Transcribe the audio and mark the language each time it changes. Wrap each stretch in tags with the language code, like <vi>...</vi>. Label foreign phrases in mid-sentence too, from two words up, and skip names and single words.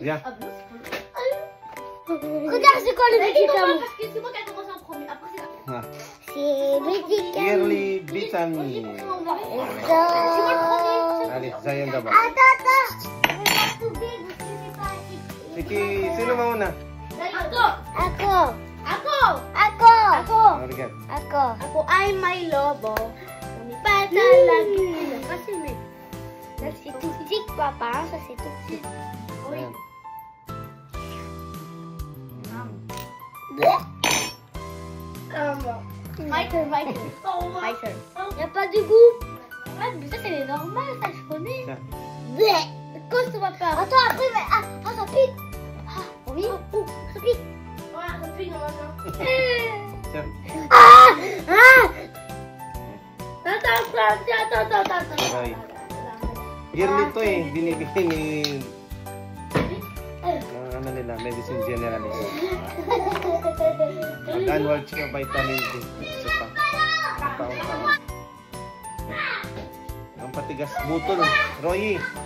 <fr>Viens. Regarde, c'est quoi le médicament? Parce que c'est moi qui a commencé en premier. Après, c'est là. Ah. C'est médicament. Yearly vitamine. Allez, Zion d'abord. Attends.</fr> <tl>Sige, sino mauna? Ako. Marigat. Ako ay may lobo. Lumipad sa lagi. Kasi may...</tl> <fr>Ça c'est toxique, papa. Ça c'est toxique.</fr> <tl>Ayan. Fighter.</tl> <fr>Y a pas de goût. Ah, mais ça, c'est normal, ça, je connais. Tiens. Cause ça va pas. Attends, après, ça pique. Oui. Ça pique. Ouais, ça pique normalement. Tiens. Attends.</fr> <tl>Aray. Yearly to eh. Binibigay ni... ano nila,</tl> <en>medicine generalist. Annual check vitamin D.</en> <tl>Isa pa. Taon-taon. Ang patigas butol. Roy.</tl>